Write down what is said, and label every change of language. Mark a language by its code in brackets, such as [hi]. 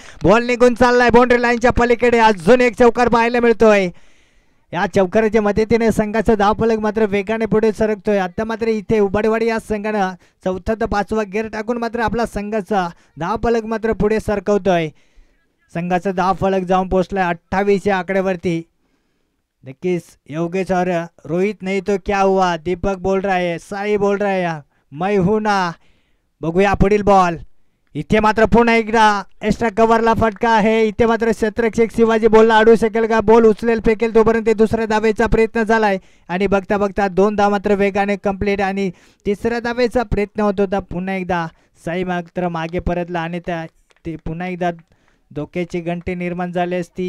[mr] Ball निघून चाललाय boundary लाईनच्या पलीकडे. अजून एक चौकार पाहायला मिळतोय. या चौकाराच्या मदतीने संघाचा धावफलक मात्र वेगाने पुढे सरकतोय. आता मात्र इथे उबाडेवाडी या संघानं 4था ते 5वा गेअर टाकून मात्र आपला संघाचा धावफलक मात्र पुढे सरकवतोय. संघाचा धावफलक जाऊन पोहोचलाय 28च्या आकड्यावरती. [hi] नक्कीच योगेश और रोहित नहीं तो क्या हुआ. दीपक बोल रहा है, साई बोल रहा है मैं हूं ना. [mr] बघूया पुढील बॉल. इथे मात्र पुन्हा एकदा एक्स्ट्रा कव्हरला फटका आहे. इथे मात्र क्षेत्ररक्षक शिवाजी बॉलला अडवू शकेल का. बॉल उचलेल फेकेल तोपर्यंत दुसऱ्या धावेचा प्रयत्न झालाय आणि बघता बघता 2 धाव मात्र वेगाने कंप्लीट आणि तिसऱ्या धावेचा प्रयत्न होत होता. पुन्हा एकदा साई मात्र मागे परतला आणि ते पुन्हा एकदा धोक्याची घंटी निर्माण झाली असती.